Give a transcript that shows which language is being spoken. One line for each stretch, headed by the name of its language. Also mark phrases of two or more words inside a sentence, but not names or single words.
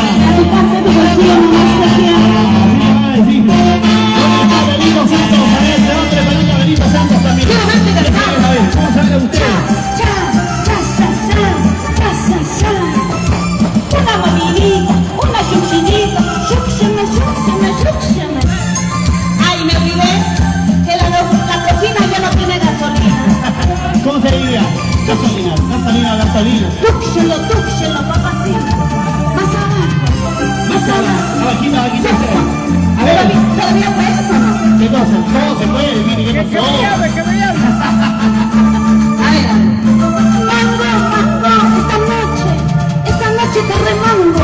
Spanish: A tu parte tu bolsillo nomás te quiero. Así me van a decir. ¿Dónde está Benito Santos? A ese hombre, Benito Benito Santos también. Quiero verte cantar. A ver, ¿cómo sale usted? Cha, cha, cha, cha, cha, cha, cha. Una movidita, una chuchinita, chucheme, chucheme, chucheme. Ay, me olvidé que la cocina ya no tiene gasolina. ¿Cómo se diría? Gasolina, gasolina, gasolina. Túxelo, papacito. Más abajo, más abajo. Aquí no, aquí no. A ver, ¿Todavía puedes o no? ¿qué cosa? ¿Cómo se puede? Mire, ¿qué pasó? A ver, mango, esta noche te remango.